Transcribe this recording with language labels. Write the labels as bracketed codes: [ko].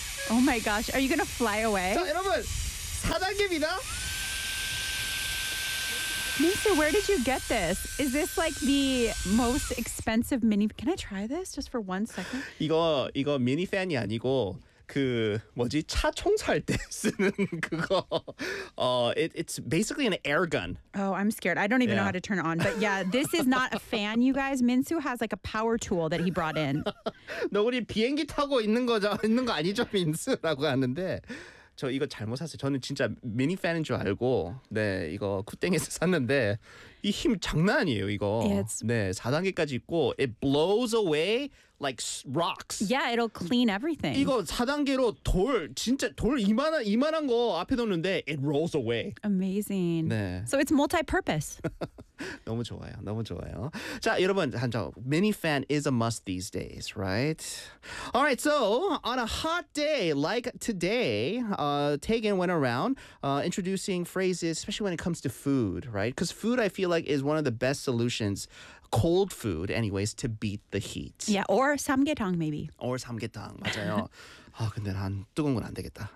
[en] Oh my gosh, are you gonna fly away? [ko] 자, 여러분, 4단계입니다. [en] Minsu, where did you get this? Is this like the most expensive mini? Can I try this just for one second? [ko] 이거 미니 팬이 아니고 그 뭐지 차 청소할 때 쓰는 그거. [en] It's basically an air gun. Oh, I'm scared. I don't even know how to turn it on. But yeah, this is not a fan, you guys. Minsu has like a power tool that he brought in. [ko] 너 우리 비행기 타고 있는 거 아니죠, 민수라고 하는데. 저 이거 잘못 샀어요. 저는 진짜 미니 팬인 줄 알고 네 이거 쿠팡에서 샀는데 이 힘 장난 아니에요 이거. [en] It's... [ko] 네 4단계까지 있고 [en] it blows away like rocks. Yeah, it'll clean everything. [ko] 이거 4단계로 돌 진짜 돌 이만한 거 앞에 뒀는데 [en] it rolls away. Amazing. [ko] 네. [en] So it's multi-purpose. [ko] 너무 좋아요. 너무 좋아요. 자, 여러분, 미니 팬 [en] is a must these days, right? All right, so on a hot day like today, Tegan went around introducing phrases, especially when it comes to food, right? Because food, I feel like, is one of the best solutions, cold food anyways, to beat the heat. Yeah, or samgyetang maybe. Or samgyetang, 맞아요. [ko] 아, 근데 난 뜨거운 건 안 되겠다.